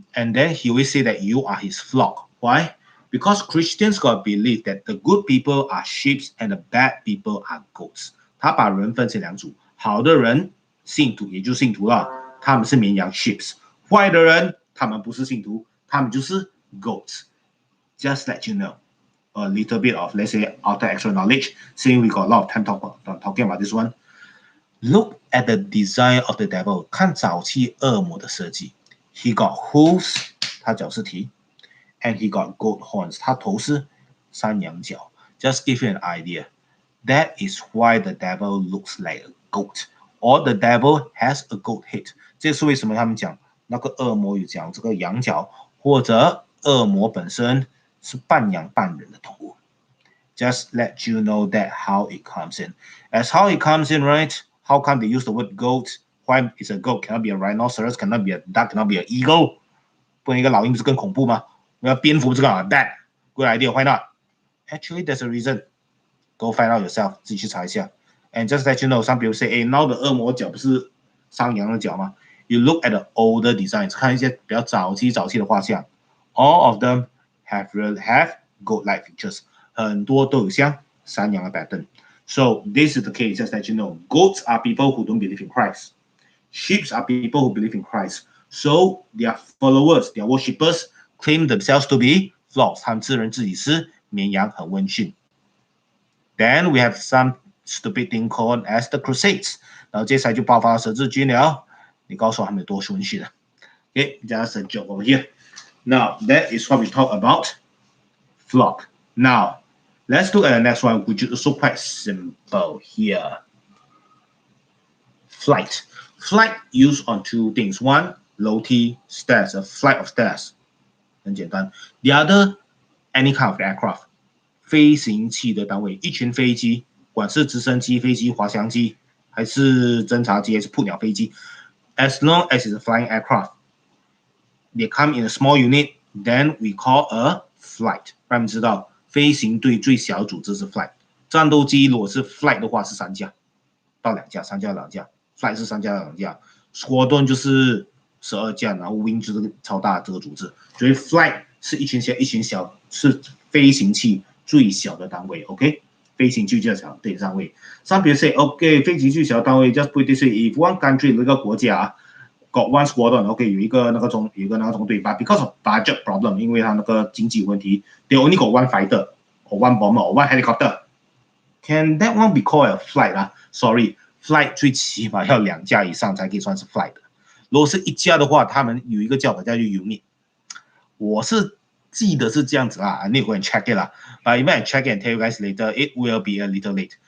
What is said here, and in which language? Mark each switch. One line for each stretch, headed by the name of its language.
English: And then he always say that you are his flock. Why? Because Christians got believe that the good people are sheep and the bad people are goats.
Chinese: 他把人分成两组，好的人信徒也就是信徒了，他们是绵羊 sheep， 坏的人他们不是信徒，他们就是 goats.
English: Just let you know a little bit of, let's say, outer extra knowledge, since we got a lot of time talking about this one. Look at the design of the devil.
Chinese: 看早期恶魔的设计。
English: He got hooves,
Chinese: 他脚是蹄
English: and he got goat horns,
Chinese: 他头是山羊角。
English: Just give you an idea. That is why the devil looks like a goat, or the devil has a goat head.
Chinese: 这是为什么他们讲那个恶魔有讲这个羊角，或者恶魔本身是半羊半人的动物。
English: Just let you know that how it comes in. As how it comes in, right? How come they use the word goat? Why is a goat? Cannot be a rhinoceros, cannot be a duck, cannot be an eagle.
Chinese: 不然一个老鹰不是更恐怖吗？那蝙蝠不是更好 ？
English: Bad, good idea. Why not? Actually, there's a reason. Go find out yourself.
Chinese: 自己去查一下。
English: And just let you know, some people say, "Hey, now the
Chinese: 恶魔角不是山羊的角吗？"
English: You look at the older designs,
Chinese: 看一些比较早期的画像。
English: All of them have goat-like features.
Chinese: 很多都有像山羊的 pattern.
English: So this is the case. Just let you know, goats are people who don't believe in Christ. Sheep are people who believe in Christ. So their followers, their worshippers, claim themselves to be flocks.
Chinese: 他们自认自己是绵羊，很温驯。
English: Then we have some stupid thing called as the Crusades.
Chinese: 然后接下来就爆发了十字军了。你告诉我他们有多温驯了。
English: Okay, just a joke over here. Now that is what we talk about flock. Now let's look at the next one, which is also quite simple here. Flight. Flight used on two things. One, 楼梯 stairs, a flight of stairs.
Chinese: 很简单。
English: The other, any kind of aircraft.
Chinese: 飞行器的单位，一群飞机，管是直升机、飞机、滑翔机，还是侦察机，还是扑鸟飞机。
English: As long as it's a flying aircraft, they come in a small unit, then we call a flight.
Chinese: 让你们知道，飞行队最小组织是 flight。战斗机如果是 flight 的话是3架到2架，3架到2架 ，flight 是3架到2架 ，squadron 就是12架，然后 wing 就是超大的这个组织。所以 flight 是一群小，是飞行器最小的单位 ，OK？飞行器最小的单位。
English: Some people say, OK，
Chinese: 飞行器最小的单位
English: ，just put this way，if one country
Chinese: 一个国家
English: got one squadron，OK，
Chinese: 有一个那个中队，
English: but because of budget problem，
Chinese: 因为它那个经济问题
English: ，they only got one fighter or one bomber or one helicopter. Can that one be called a flight
Chinese: 啊 ？Sorry，flight 最起码要2架以上才可以算是 flight 的。如果是1架的话，他们有一个叫法叫做 unit。我是记得是这样子啦
English: ，I need to go and check it 啦。 But even I check it and tell you guys later, it will be a little late.